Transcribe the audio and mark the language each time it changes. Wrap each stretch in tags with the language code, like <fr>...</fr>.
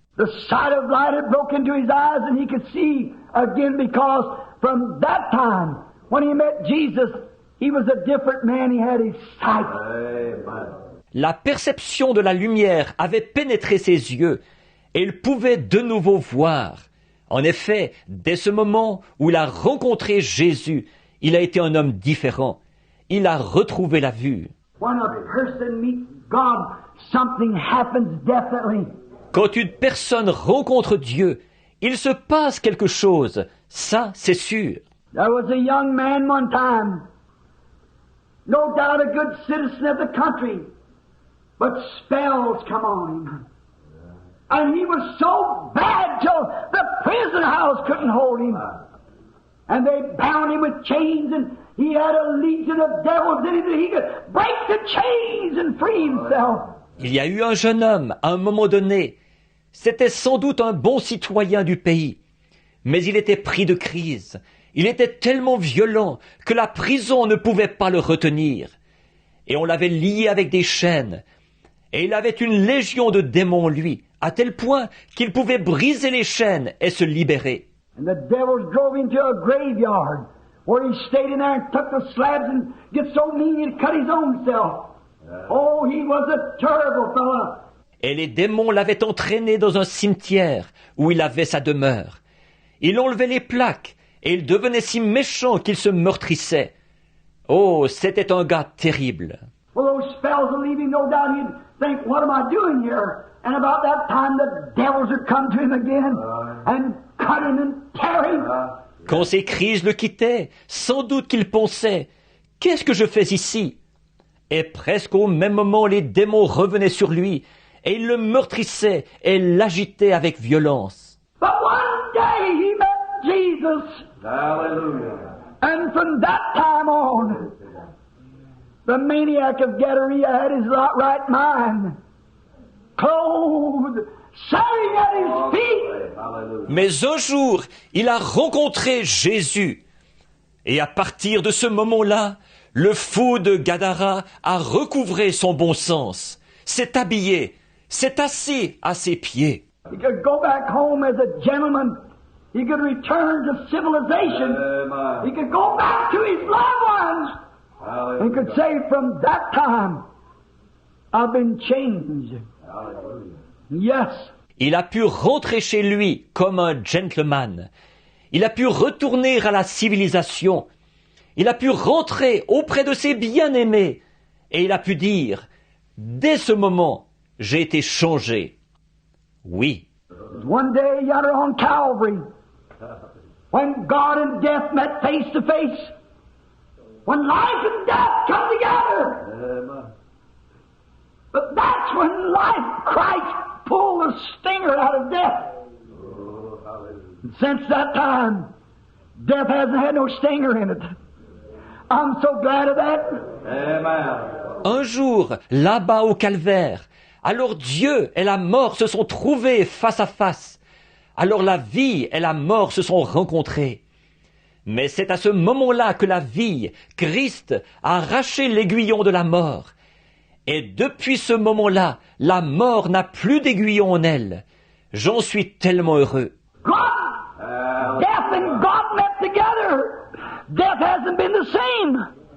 <en>The sight of light had broke into his eyes and he could see again because from that time, when he met Jesus, he was a different man, he had his sight.</en> <fr>La perception de la lumière avait pénétré ses yeux, et il pouvait de nouveau voir. En effet, dès ce moment où il a rencontré Jésus, il a été un homme différent. Il a retrouvé la vue.</fr> <en>When a person meets God, something happens definitely.</en> <fr>Quand une personne rencontre Dieu, il se passe quelque chose. Ça, c'est sûr.</fr> <en>There was a young man one time, no doubt a good citizen of the country, but spells come on him. And he was so bad till the prison house couldn't hold him. And they bound him with chains and he had a legion of devils in him that he could break the chains and free himself.</en> <fr>Il y a eu un jeune homme, à un moment donné. C'était sans doute un bon citoyen du pays. Mais il était pris de crise. Il était tellement violent que la prison ne pouvait pas le retenir. Et on l'avait lié avec des chaînes. Et il avait une légion de démons, lui, à tel point qu'il pouvait briser les chaînes et se libérer.</fr> <en>And the devils drove him to a graveyard where he stayed in there and took the slabs and get so mean he'd cut his own self. Oh, he was a terrible fellow.</en> <fr>Et les démons l'avaient entraîné dans un cimetière où il avait sa demeure. Il enlevait les plaques et il devenait si méchant qu'il se meurtrissait. Oh, c'était un gars terrible.</fr> <en>Well, those spells would leave him, no doubt he'd think, what am I doing here? And about that time the devils would come to him again and cut him and tear him.</en> <fr>Quand ces crises le quittaient, sans doute qu'il pensait « Qu'est-ce que je fais ici ?» Et presque au même moment, les démons revenaient sur lui et ils le meurtrissaient et l'agitaient avec violence.</fr> <en>But one day he met Jesus. Hallelujah. And from that time on, the maniac of Gadara had his right mind, clothed, sitting at his feet. Hallelujah.</en> <fr>Mais un jour, il a rencontré Jésus. Et à partir de ce moment-là, le fou de Gadara a recouvré son bon sens, s'est habillé, s'est assis à ses pieds.</fr> <en>He could go back home as a gentleman. He could return to civilization. He could go back to his loved ones. Hallelujah. He could say, from that time, I've been changed. Hallelujah. Yes.</en> <fr>Il a pu rentrer chez lui comme un gentleman. Il a pu retourner à la civilisation. Il a pu rentrer auprès de ses bien-aimés. Et il a pu dire, dès ce moment, j'ai été changé. Oui.</fr> <en>One day yonder on Calvary, when God and death met face to face, when life and death come together, Amen. but that's when life, Christ pulled the stinger out of death. Oh, hallelujah. And since that time, death hasn't had no stinger in it. I'm so glad of that. Amen.</en> <fr>Un jour, là-bas au calvaire, alors Dieu et la mort se sont trouvés face à face. Alors la vie et la mort se sont rencontrées. Mais c'est à ce moment-là que la vie, Christ, a arraché l'aiguillon de la mort. Et depuis ce moment-là, la mort n'a plus d'aiguillon en elle. J'en suis tellement heureux.</fr> <en>Death and God met together. Death hasn't been the same.</en>